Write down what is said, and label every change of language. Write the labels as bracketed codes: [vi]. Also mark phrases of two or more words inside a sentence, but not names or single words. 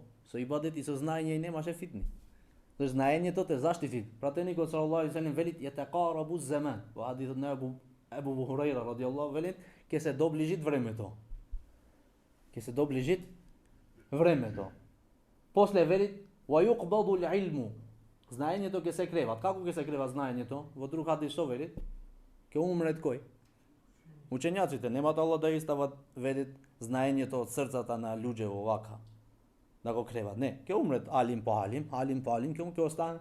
[mk] Со ибадет и со знаење и немаше фитни. Зашто знаењето те заштити. Пратеникот [ar] صلى الله عليه وسلم [mk] вели [ar] يتقارب الزمان. [mk] Во хадисот на Ебу Хурайра радијаллаху вели ќе се доближит времето. Ќе се доближит времето. После вели [ar] ويقبض العلم. [mk] Знаењето ќе се креват. Како ќе се крeva знаењето? Во друг хадис што вели? Ќе умрет кој? Учењаците немат Аллах да истават велит знаењето од срцата на луѓе вака. Да го креват. Не, ќе умрет алим по алим, ќе остане.